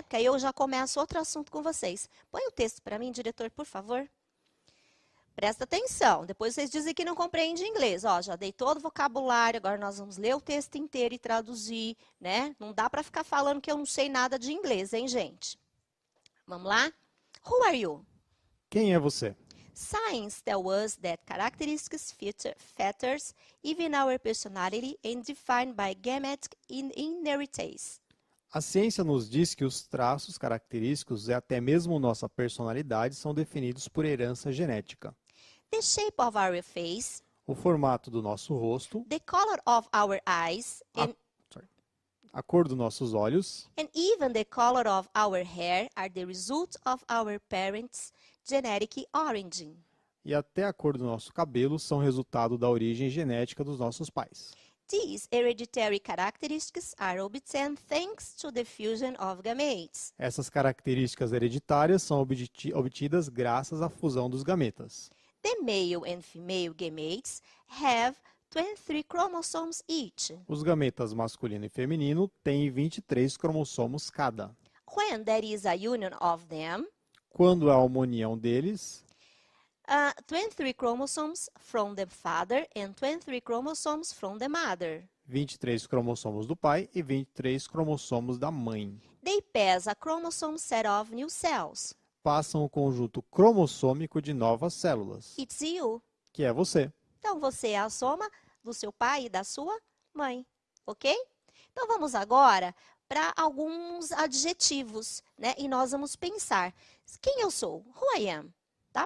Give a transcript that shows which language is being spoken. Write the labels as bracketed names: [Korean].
[Portuguese] Porque aí eu já começo outro assunto com vocês. Põe o texto para mim, diretor, por favor. Presta atenção. Depois vocês dizem que não compreende inglês. Ó, já dei todo o vocabulário, agora nós vamos ler o texto inteiro e traduzir, né? Não dá para ficar falando que eu não sei nada de inglês, hein, gente? Vamos lá? [English] Who are you? [Portuguese] Quem é você? [English] Science tells us that characteristics features even our personality and defined by genetic inheritance. [Portuguese] A ciência nos diz que os traços característicos e até mesmo nossa personalidade são definidos por herança genética. [English] The shape of our face, [Portuguese] O formato do nosso rosto, [English] the color of our eyes, [Portuguese] a cor dos nossos olhos [English] and even the color of our hair are the result of our parents' genetic origin. [Portuguese] e até a cor do nosso cabelo são resultado da origem genética dos nossos pais. [English] These hereditary characteristics are obtained thanks to the fusion of gametes. [Portuguese] Essas características hereditárias são obtidas graças à fusão dos gametas. [English] The male and female gametes have 23 chromosomes each. [Portuguese] Os gametas masculino e feminino têm 23 cromossomos cada. [English] When there is a union of them, [Portuguese] Quando há uma união deles, [English] 23 chromosomes from the father and 23 chromosomes from the mother. [Portuguese] 23 cromossomos do pai e 23 cromossomos da mãe. [English] They pass a chromosome set of new cells. [Portuguese] Passam o conjunto cromossômico de novas células, [English] It's you. [Portuguese] que é você. Então, você é a soma do seu pai e da sua mãe, ok? Então, vamos agora para alguns adjetivos, né? E nós vamos pensar, quem eu sou? [English] Who I am? [Portuguese] Tá?